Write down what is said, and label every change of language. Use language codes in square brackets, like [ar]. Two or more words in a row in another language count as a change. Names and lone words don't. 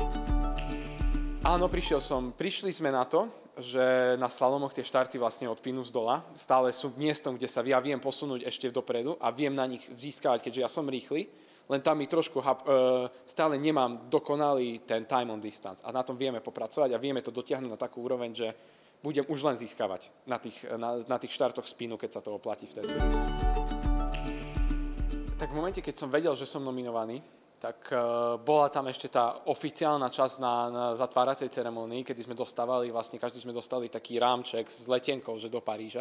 [sk] Áno, prišli sme na to, že na slalomoch tie štarty vlastne od pínu z dola stále sú miestom, kde sa ja viem posunúť ešte dopredu a viem na nich získavať, keďže ja som rýchly, len tam mi trošku stále nemám dokonalý ten [en] time on distance [sk] a na tom vieme popracovať a vieme to dotiahnuť na takú úroveň, že budem už len získavať na tých štartoch spínu, keď sa to oplatí vtedy. Tak v momente, keď som vedel, že som nominovaný, tak bola tam ešte tá oficiálna časť na zatváracej ceremonii, kedy sme dostávali, vlastne každý sme dostali taký rámček s letenkou, že do Paríža.